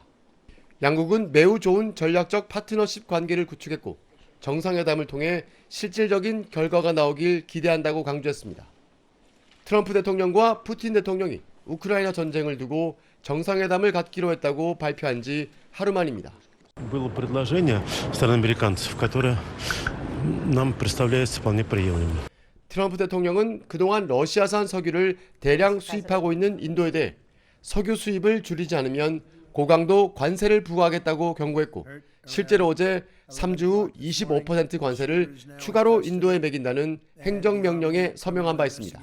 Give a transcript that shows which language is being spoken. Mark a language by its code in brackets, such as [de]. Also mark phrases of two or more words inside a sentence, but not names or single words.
[ko] 양국은 매우 좋은 전략적 파트너십 관계를 구축했고 정상회담을 통해 실질적인 결과가 나오길 기대한다고 강조했습니다. 트럼프 대통령과 푸틴 대통령이 우크라이나 전쟁을 두고 정상회담을 갖기로 했다고 발표한 지 하루 만입니다. [ru] Было предложение стороны американцев, которое нам представляется вполне приемлемым. [ko] 트럼프 대통령은 그동안 러시아산 석유를 대량 수입하고 있는 인도에 대해 석유 수입을 줄이지 않으면 고강도 관세를 부과하겠다고 경고했고 실제로 어제 3주 후 25% 관세를 추가로 인도에 매긴다는 행정명령에 서명한 바 있습니다.